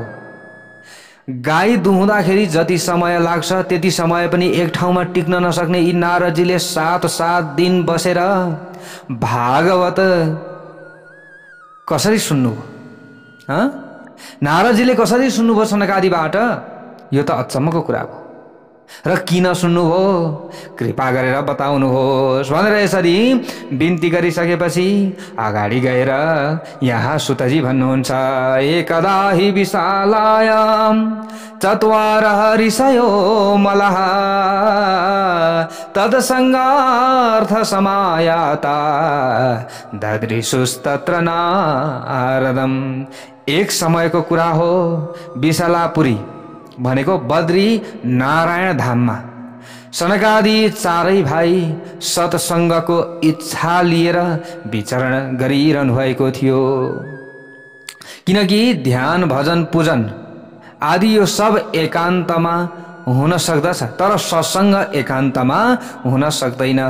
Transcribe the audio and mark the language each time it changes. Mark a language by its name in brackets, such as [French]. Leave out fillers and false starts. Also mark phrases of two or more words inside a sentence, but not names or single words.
[Nepali] गाई दुहुँदाखेरि जति समय लाग्छ त्यति समय पनि एक ठाउँमा टिक्न नसक्ने यी नारदजीले 7 दिन बसेर भागवत कसरी सुन्नुभयो? नारदजीले कसरी सुन्नुभयो सनकादिबाट? यो त अचम्मको कुरा हो। र किन सुन्नुभयो कृपा गरेर बताउनुहोस् भनेर यसरी बिन्ती गरिसकेपछि अगाडि गएर यहाँ सुतजी भन्नुहुन्छ, [Sanskrit] एकदा हि विशालायां चत्वारः ऋषयो मलः तत्सङ्गार्थ समायाता ददृशुस्तत्र नारदम्। [Nepali] एक समयको कुरा हो, विशालापुरी भनेको बद्री नारायण धाममा सनकादि 4 भाइ सत्सङ्गको इच्छा लिएर विचरण गरिरहनु भएको थियो। किनकि ध्यान भजन पूजन आदि यो सब एकान्तमा हुन सक्दछ, तर सत्सङ्ग एकान्तमा हुन सक्दैन।